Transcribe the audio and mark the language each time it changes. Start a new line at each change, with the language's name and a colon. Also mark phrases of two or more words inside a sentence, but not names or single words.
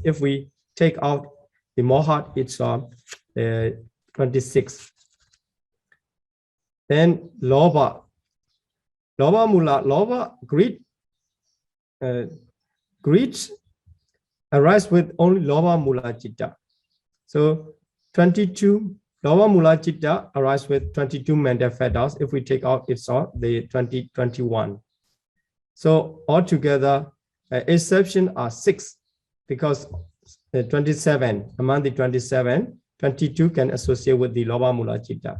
English: If we take out the moha, it's 26. Then
Pali: lobha mula,
English: greed arise with only
Pali: lobha mula chitta.
English: So 22
Pali: lobha mula chitta
English: arise with 22 mental fetters. If we take out it's all the 21. So altogether exception are 6, because 27. Among the 27, 22 can associate with the
Pali: Loba Mula Chitta.